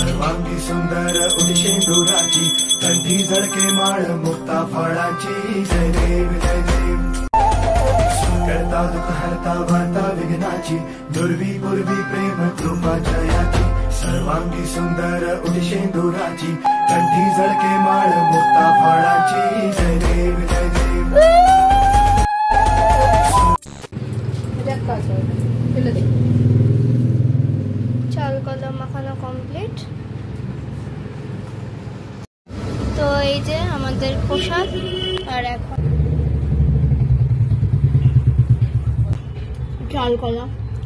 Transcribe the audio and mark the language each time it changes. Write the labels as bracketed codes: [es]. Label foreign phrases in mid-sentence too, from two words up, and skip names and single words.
[mr] सर्वांगी सुंदर उदिशेंदुराची कंठी झळके माळ मुक्ता फळाची जय देव जय देव करता दुःख हरता वार्ता विघ्नाची दुर्वी पूर्वी प्रेम कृपा जयाची सर्वांगी सुंदर उदिशेंदुराची कंठी झळके माळ मुक्ता फळाची जय देव जय देव [bn] চাল কলা মাখানো কমপ্লিট। তো এই যে আমাদের প্রসাদ, আর এখন চাল কলা